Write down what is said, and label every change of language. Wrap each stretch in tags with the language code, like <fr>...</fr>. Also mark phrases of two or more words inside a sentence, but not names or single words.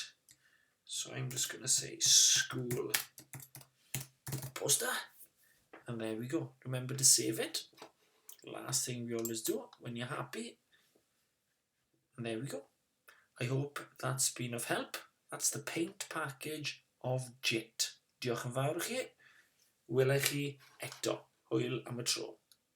<en>So I'm just going to say school poster, and there we go. Remember to save it. Last thing we always do when you're happy. And there we go. I hope that's been of help. That's the paint package of Jit.</en> <cy>Diolch yn fawr i chi. Wela i chi eto. Hwyl am y tro.</cy>